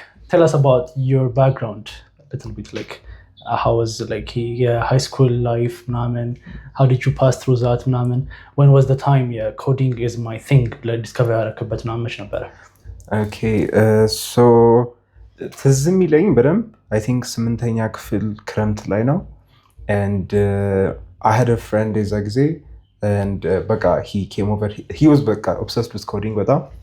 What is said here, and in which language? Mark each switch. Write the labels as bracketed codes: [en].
[en] Tell us about your background a little bit. How was high school life [am] ምናምን? [en] How did you pass through that ምናምን? When was the time coding is my thing [am] ብለህ [en] discover [am] ያደረክበት ምናምን መች ነበረ? [en] Okay, so [am] ትዝ የሚለኝ በደንብ [en] I think [am] 8ኛ ክፍል ክረምት ላይ ነው. [en] And I had a friend [am] የዛ ጊዜ [en] and [am] በቃ [en] he came over. He was በቃ obsessed with coding [am] በጣም